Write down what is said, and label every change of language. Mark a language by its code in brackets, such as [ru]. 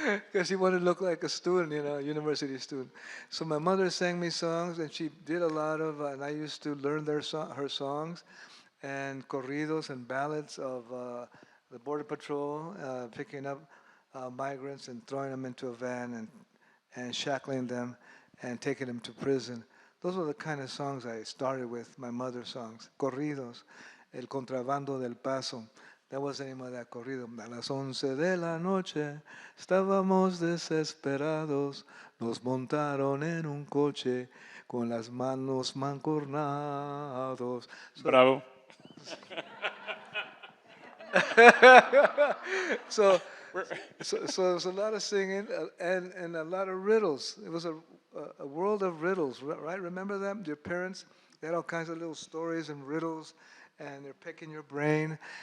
[en] Because he wanted to look like a student, you know, a university student. So my mother sang me songs, and she did a lot of, and I used to learn her songs, and corridos and ballads of the Border Patrol, picking up migrants and throwing them into a van and shackling them and taking them to prison. Those were the kind of songs I started with, my mother's songs. Corridos, El Contrabando del Paso. That was the name of that corrido. [es] A las 11 de la noche estábamos desesperados, nos montaron en un coche con las manos mancornados. [en] Bravo. So it's a lot of singing and a lot of riddles. It was a world of riddles, right? Remember them? Your parents, they had all kinds of little stories and riddles, and they're picking your brain.